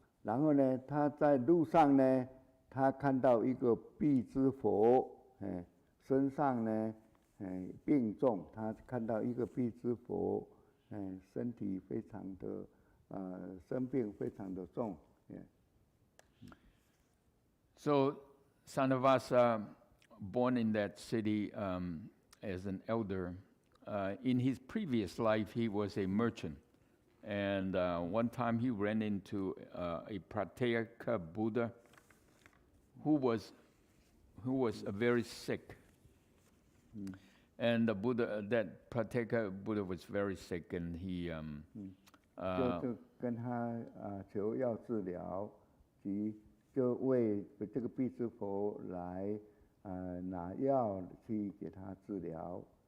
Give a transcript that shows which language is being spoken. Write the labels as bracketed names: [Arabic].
[Chinese] 然后呢，他在路上呢，他看到一个辟支佛，身上呢，病重，他看到一个辟支佛，身体非常的生病非常的重。 [English] So Sanavasa, born in that city as an elder, in his previous life he was a merchant, and one time he ran into a patriarch Buddha who was very sick, and the Buddha, that patriarch Buddha was very sick, and he [Chinese] 就跟他求要治疗，及就为这个辟支佛来拿药去给他治疗。